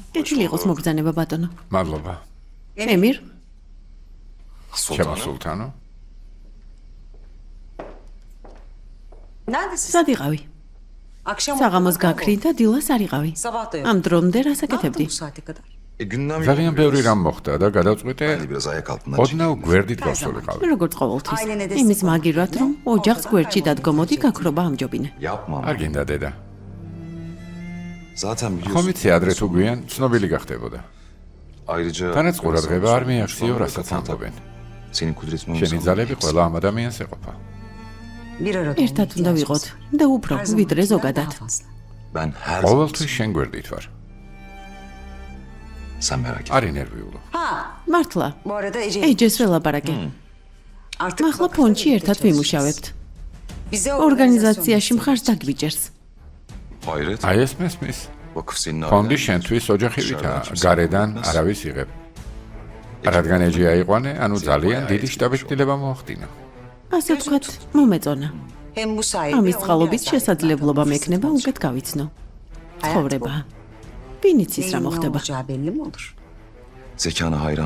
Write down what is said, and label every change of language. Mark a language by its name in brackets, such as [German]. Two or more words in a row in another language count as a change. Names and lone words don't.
[Georgian] კეთილი იყოს მოგზანება ბატონო. მადლობა. ემირ, ჩემო სულთანო. [Turkish] Neredesin? [Georgian] სად იყავი? [Turkish] Akşam [Georgian] საღამოს გაქრი და დილას არ იყავი. [Turkish] Sabah da yok. [Georgian] ამ დრომდე რას [Turkish] Ne yaptın [Georgian] აკეთებდი? [Turkish] bu saate kadar? Gündem [Georgian] ძალიან ბევრი რამ მოხდა და გადავწყვიტე [Turkish] biraz ayak altından [Georgian] ოდნავ გვერდით გავსულიყავი. როგორც ყოველთვის. [Turkish] ailene de [Georgian] იმის სიყვარული. მაგივრად რომ ოჯახს გვერდში დადგომოდი გაქრობა ამჯობინე. [Turkish] yapma. [Georgian] არ გინდა დედა. [Turkish] Zaten [Georgian] ხომ [Turkish] biliyorsun. [Georgian] იცი ადრე თუ გვიან ცნობილი გახდებოდა. [Turkish] Ayrıca [Georgian] თანაც ყურადღება არ მიაქციო, რასაც ამბობენ. [Turkish] senin kudretin [Georgian] შენი ძალები ყველა ამ ადამიანს ეყოფა. [Turkish] Bir arada [Georgian] ერთად უნდა ვიყოთ და უფრო ვიდრე ზოგადად. [Turkish] Ben her zaman [Georgian] ყოველთვის შენ გვერდით ვარ. [Turkish] sen merak etme. [Georgian] არ ინერვიულო. Ha, მართლა, [Turkish] bu arada Ece. [Georgian] ეჯეს ველაპარაკე. [Turkish] Artık [Georgian] ახლა ფონდში ერთად ვიმუშავებთ. [Turkish] Bize [Georgian] ორგანიზაციაში მხარს დაგვიჭერს. [Turkish] Hayret. [Georgian] აი ეს მესმის. [Turkish] Vakıf senin [Georgian] ფონდი [Turkish] ailen. [Georgian] შენთვის ოჯახივითა, გარედან არავის იღებ. რადგან ეჯი აიყვანე, ანუ ძალიან დიდი შტაბ-შტილება მოახდინა. ასე ვთქვათ, მომეწონა. [Turkish] Hem bu sayede [Georgian] ამის [Turkish] onun [Georgian] წყალობით [Turkish] biraz [Georgian] შესაძლებლობა მექნება უკეთ გავიცნო. ცხოვრება. ვინ იცის რა [Turkish] neyin ne [Georgian] მოხდება? [Turkish] olacağı belli mi olur? Zekana hayran.